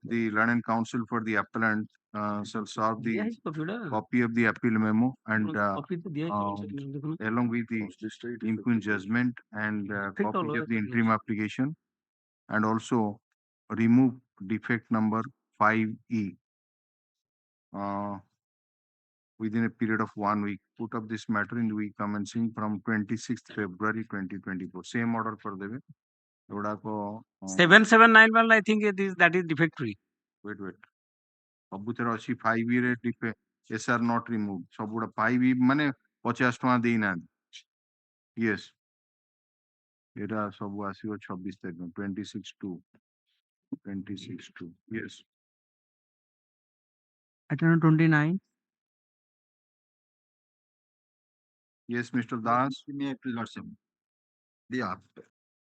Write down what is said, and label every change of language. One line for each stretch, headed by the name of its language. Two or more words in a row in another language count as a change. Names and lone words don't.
English: The learned counsel for the appellant shall serve the copy of the appeal memo and along with the impugned judgment and copy of the interim application, and also remove defect number 5E within a period of 1 week. Put up this matter in the week commencing from 26th February 2024. Same order for the 779 well, I think that is defect free. Wait.
Odia: ସବୁଥିରେ ଅଛି 5E ରେ
English: SR not removed.
Odia: ସବୁଗୁଡା 5E ମାନେ 50 ଟଙ୍କା ଦେଇନାହାନ୍ତି. Yes. ଏଟା ସବୁ ଆସିବ 26 ତାରିଖ 26/2.
English: Yes. Item 29. Yes, Mr. Das. May I please lordship? Yeah.